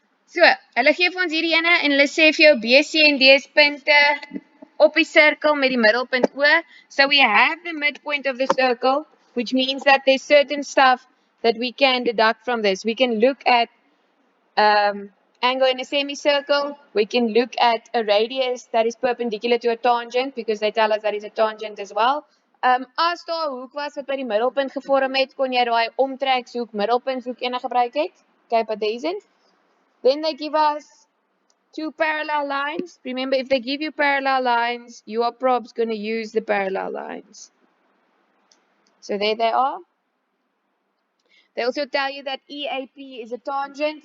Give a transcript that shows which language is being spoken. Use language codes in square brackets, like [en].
[af] So, hulle gee vir ons hierdie ene en hulle sê vir jou B, C en D punte op die cirkel met die middelpunt O. [en] So we have the midpoint of the circle, which means that there's certain stuff that we can deduct from this. We can look at angle in a semicircle. We can look at a radius that is perpendicular to a tangent because they tell us that is a tangent as well. [af] As daar 'n hoek was wat by die middelpunt gevorm het, kon jy daai omtrekshoek, middelpunthoek ene gebruik het. [en] Okay, but there isn't. Then they give us two parallel lines. Remember, if they give you parallel lines, you are probably going to use the parallel lines. So there they are. They also tell you that EAP is a tangent.